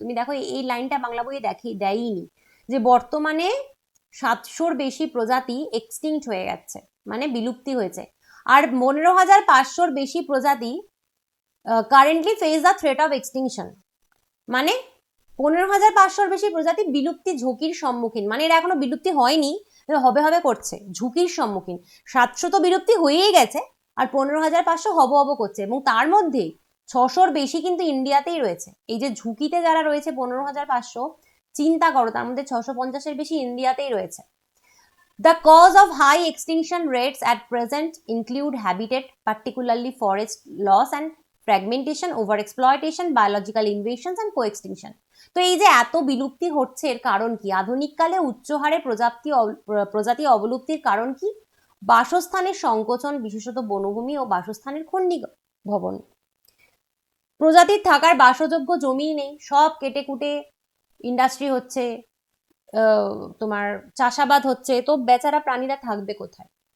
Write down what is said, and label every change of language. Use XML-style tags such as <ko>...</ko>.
<bn>তুমি দেখো এই লাইনটা বাংলা বইয়ে দেয়নি, যে বর্তমানে 700-র বেশি প্রজাতি এক্সটিংক্ট হয়ে গেছে, মানে বিলুপ্তি হয়েছে, আর 15,500-র বেশি প্রজাতি</bn> <en>currently face the threat of extinction,</en> <bn>মানে 15,500-র বেশি প্রজাতি বিলুপ্তি ঝুঁকির সম্মুখীন, মানে এরা এখনো বিলুপ্তি হয়নি, হবে হবে করছে, ঝুঁকির সম্মুখীন। 700 তো বিলুপ্তি হয়েই গেছে, আর 15,500 হব করছে, এবং তার মধ্যে 600-র বেশি কিন্তু ইন্ডিয়াতেই রয়েছে। এই যে ঝুঁকিতে যারা রয়েছে 15,500, চিন্তা করো, তার মধ্যে 650-এর বেশি ইন্ডিয়াতেই রয়েছে।</bn> <en>The cause of high extinction rates at present include habitat, particularly forest loss and fragmentation, overexploitation, biological invasions and co-extinction.</en> <bn>তো এই যে এত বিলুপ্তি হচ্ছে, এর কারণ কি? আধুনিককালে উচ্চ হারে প্রজাতি অবলুপ্তির কারণ কি? বাসস্থানের সংকোচন, বিশেষত বনভূমি ও বাসস্থানের খণ্ডীভবন। প্রজাতির থাকার বাসযোগ্য জমি নেই, সব কেটে কুটে ইন্ডাস্ট্রি হচ্ছে, তোমার চাষাবাদ হচ্ছে, তো বেচারা প্রাণীরা থাকবে কোথায়?</bn>